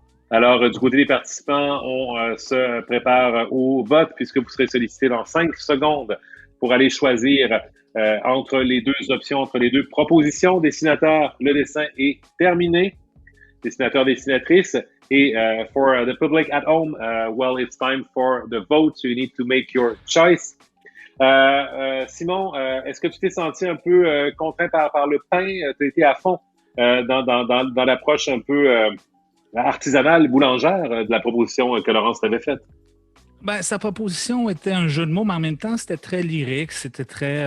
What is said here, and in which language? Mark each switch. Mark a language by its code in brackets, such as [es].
[fr] Alors, du côté des participants, on se prépare au vote puisque vous serez sollicité dans 5 secondes pour aller choisir entre les deux options, entre les deux propositions. Dessinateur, le dessin est terminé. Dessinateur, dessinatrice. [en] Et for the public at home, well, it's time for the vote, so you need to make your choice. [fr] Simon, est-ce que tu t'es senti un peu contraint par le pain? Tu as été à fond dans l'approche un peu artisanale, boulangère de la proposition que Laurence t'avait faite? Ben, sa proposition était un jeu de mots, mais en même temps, c'était très lyrique. C'était très.